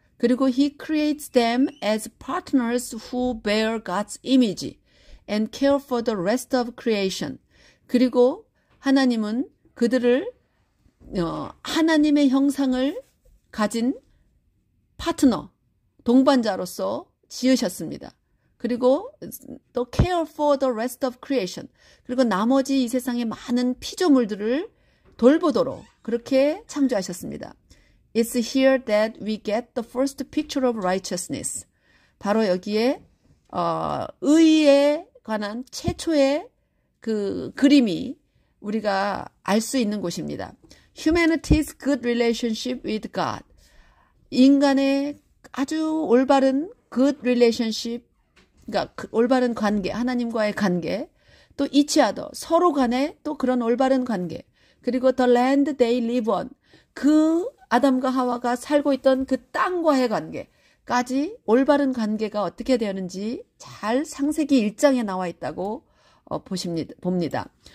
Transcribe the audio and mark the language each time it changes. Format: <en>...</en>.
<en>그리고 He creates them as partners who bear God's image and care for the rest of creation.</en> <ko>그리고 하나님은 그들을 하나님의 형상을 가진 파트너, 동반자로서 지으셨습니다. 그리고 또</ko> <en>care for the rest of creation.</en> <ko>그리고 나머지 이 세상의 많은 피조물들을 돌보도록 그렇게 창조하셨습니다.</ko> <en>It's here that we get the first picture of righteousness.</en> <ko>바로 여기에 의에 관한 최초의 그 그림이 우리가 알 수 있는 곳입니다.</ko> <en>Humanity's good relationship with God.</en> <ko>인간의 아주 올바른</ko> <en>good relationship,</en> <ko>그러니까 올바른 관계, 하나님과의 관계, 또</ko> <en>each other,</en> <ko>서로 간에 또 그런 올바른 관계, 그리고</ko> <en>the land they live on,</en> <ko>그 아담과 하와가 살고 있던 그 땅과의 관계까지 올바른 관계가 어떻게 되었는지 잘 창세기 1장에 나와 있다고 봅니다.</ko>